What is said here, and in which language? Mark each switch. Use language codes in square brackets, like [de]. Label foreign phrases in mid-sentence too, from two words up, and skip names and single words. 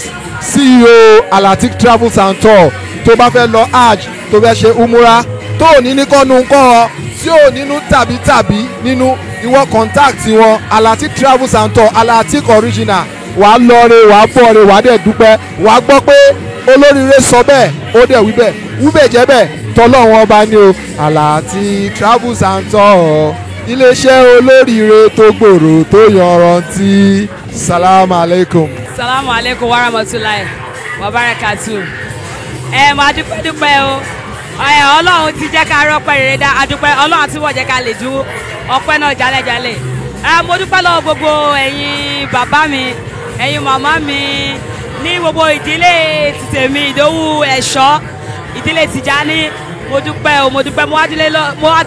[yo] CEO Alatik Travels and Tour tó bá fẹ́ lọ hajj tó fẹ́ ṣe umura tó ní kọ́nu kọ́ tí ò nínú tàbí nínú ìwọ contact wọn Alatik Travels and Tour Alatik original wàá lọre wàá bọ̀re wàá dẹ̀ dúpẹ́ wàá gbọ́ pé olóríire sọ bẹ́ẹ̀ ó dẹ̀ wíbẹ̀ jẹ́ bẹ́ẹ̀ tọ́lọ́wọ́n ọba ni o Alatik Travels and Tour iléeṣẹ́ olóríire tó gbòòrò tó yanrantí [ar] السلام عليكم. السلام عليكم ورحمة الله وبركاته. [yo] Máa dúpẹ́ o Ọlọ́run ti jẹ́ ká rọ́pẹ́ rere dá adúpẹ́ Ọlọ́run àti wọ́n jẹ́ ká lè ju ọpẹ́ náà jálẹ̀jálẹ̀. Mo dúpẹ́ lọ́wọ́ gbogbo ẹ̀yin bàbá mi ẹ̀yin màmá mi ní gbogbo ìdílé tèmi Ìdòwú Ẹ̀ṣọ́ ìdílé Tìjání mo dúpẹ́ mo wá